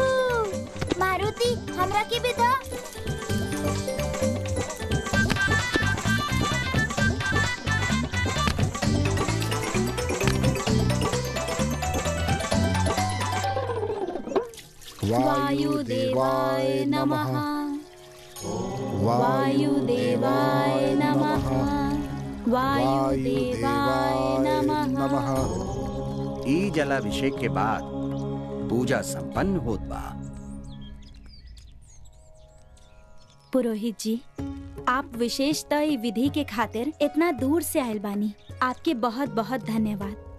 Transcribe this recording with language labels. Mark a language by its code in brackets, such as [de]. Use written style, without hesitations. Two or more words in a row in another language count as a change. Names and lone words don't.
[bho] मारुति, हमरा की भी दा। [sa] वायुदेवाय नमः। वायुदेवाय नमः। वायुदेवाय नमः। [bho] ई जलाभिषेक के बाद पूजा संपन्न होत बा। पुरोहित जी, आप विशेषतः ई विधि के खातिर इतना दूर से आयल बानी, आपके बहुत बहुत धन्यवाद।